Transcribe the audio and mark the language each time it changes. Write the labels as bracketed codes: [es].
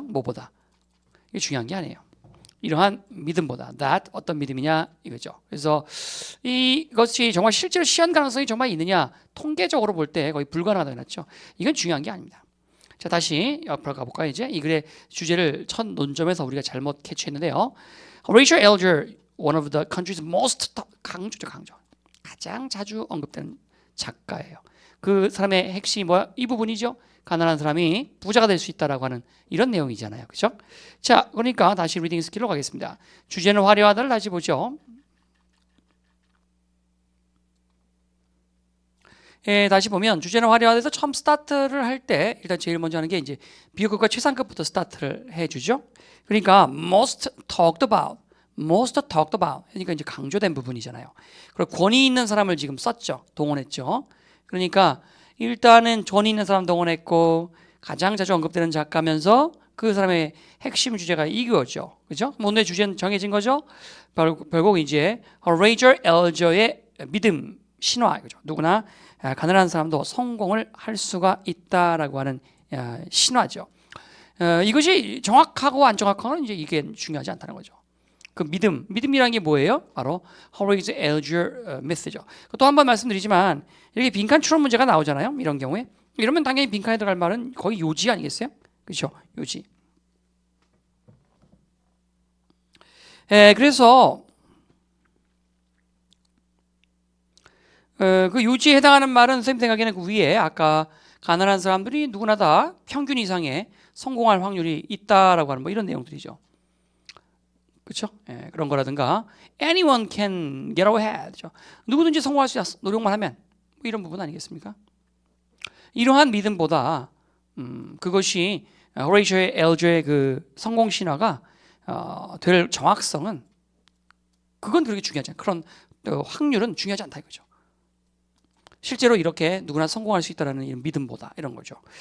[ko] 뭐보다 이게 중요한 게 아니에요. 이러한 믿음보다 [en] that [ko] 어떤 믿음이냐 이거죠. 그래서 이것이 정말 실제로 시현 가능성이 정말 있느냐 통계적으로 볼 때 거의 불가능하다고 해놨죠. 이건 중요한 게 아닙니다. 자, 다시 옆으로 가볼까요? 이제 이 글의 주제를 첫 논점에서 우리가 잘못 캐치했는데요. Horatio Alger, [en] one of the country's most [ko] 강조 가장 자주 언급되는 작가예요. 그 사람의 핵심이 뭐야? 이 부분이죠. 가난한 사람이 부자가 될 수 있다라고 하는 이런 내용이잖아요. 그렇죠? 자, 그러니까 다시 리딩 스킬로 가겠습니다. 주제는 화려하다를 다시 보죠. 예, 다시 보면 주제는 화려하다에서 처음 스타트를 할 때 일단 제일 먼저 하는 게 이제 비교급과 최상급부터 스타트를 해주죠. 그러니까 [en] most talked about [ko] 그러니까 이제 강조된 부분이잖아요. 그리고 권위 있는 사람을 지금 썼죠. 동원했죠. 그러니까 일단은 권위 있는 사람 동원했고 가장 자주 언급되는 작가면서 그 사람의 핵심 주제가 이거죠. 그죠? 오늘의 주제는 정해진 거죠. 결국 이제 호레이저 엘저의 믿음, 신화 이거죠. 누구나 가난한 사람도 성공을 할 수가 있다라고 하는 신화죠. 이것이 정확하고 안 정확한 이제 이게 중요하지 않다는 거죠. 그 믿음이라는 게 뭐예요? 바로 Horace Alger Myth죠. 또 한 번 말씀드리지만 이렇게 빈칸 추론 문제가 나오잖아요. 이런 경우에 이러면 당연히 빈칸에 들어갈 말은 거의 요지 아니겠어요? 그렇죠? 요지. 그래서 그 요지에 해당하는 말은 선생님 생각에는 그 위에 아까 가난한 사람들이 누구나 다 평균 이상의 성공할 확률이 있다라고 하는 뭐 이런 내용들이죠. 그렇죠? 그런 거라든가 [en] anyone can get ahead. [ko] 누구든지 성공할 수 있어. 노력만 하면 뭐 이런 부분 아니겠습니까? 이러한 믿음보다 그것이 호레이저 엘저의 그 성공 신화가 될 정확성은 그건 그렇게 중요하지 않아요. 그런 확률은 중요하지 않다 이거죠. 실제로 이렇게 누구나 성공할 수 있다는 이런 믿음보다 이런 거죠.